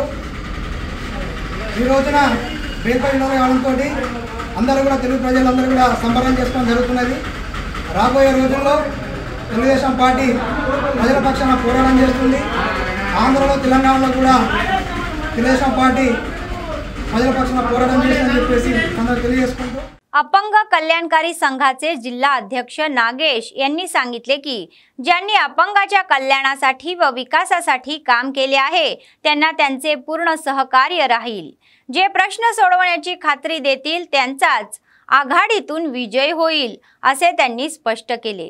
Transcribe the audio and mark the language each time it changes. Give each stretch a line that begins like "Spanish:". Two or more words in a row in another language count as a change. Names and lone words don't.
Telugu: ఈ రోజున బెయిల్పై విడుదల కావడంతో అందరూ కూడా తెలుగు ప్రజలందరూ కూడా సంబరం చేసుకోవడం జరుగుతున్నది। రాబోయే రోజుల్లో తెలుగుదేశం పార్టీ ప్రజల పక్షాన పోరాటం చేస్తుంది। ఆంధ్రలో తెలంగాణలో కూడా తెలుగుదేశం పార్టీ ప్రజల పక్షాన పోరాటం చేస్తుందని చెప్పేసి అందరూ తెలియజేసుకుంటూ
Marathi: अपंग कल्याणकारी संघाचे जिल्हा अध्यक्ष नागेश यांनी सांगितले की ज्यांनी अपंगाच्या कल्याणासाठी व विकासासाठी काम केले आहे त्यांना त्यांचे पूर्ण सहकार्य राहील। जे प्रश्न सोडवण्याची खात्री देतील त्यांचाच आघाडीतून विजय होईल असे त्यांनी स्पष्ट केले।